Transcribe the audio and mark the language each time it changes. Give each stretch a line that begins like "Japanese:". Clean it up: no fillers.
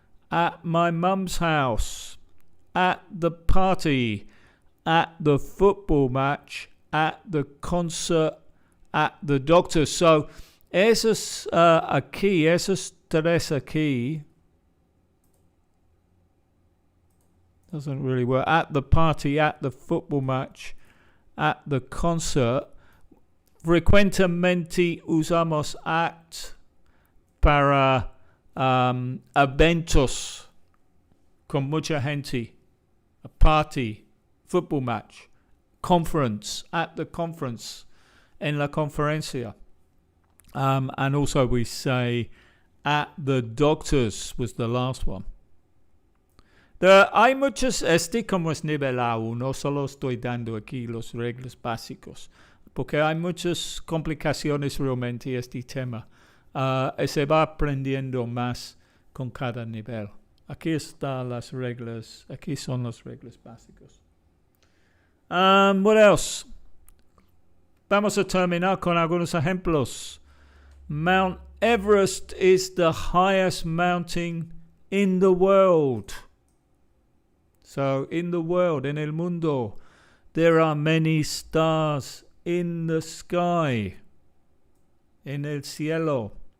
English: At my mum's house. At the party. At the football match. At the concert. At the doctor.
Spanish: So, esos aquí, esos tres aquí.
English: Doesn't really work. At the party, at the football match, at the concert.
Spanish: Frecuentemente usamos at para eventos con mucha gente.
English: A party, football match, conference, at the conference,
Spanish: en la conferencia.
English: And also we say at the doctor's was the last one.
Spanish: Hay muchos, como es nivel A1, solo estoy dando aquí los reglas básicos, porque hay muchas complicaciones realmente este tema. Se va aprendiendo más con cada nivel. Aquí están las reglas, aquí son las reglas básicas.
English: What else?
Spanish: Vamos a terminar con algunos ejemplos.
English: Mount Everest is the highest mountain in the world. So, in the world,
Spanish: en el mundo,
English: there are many stars in the sky,
Spanish: en el cielo.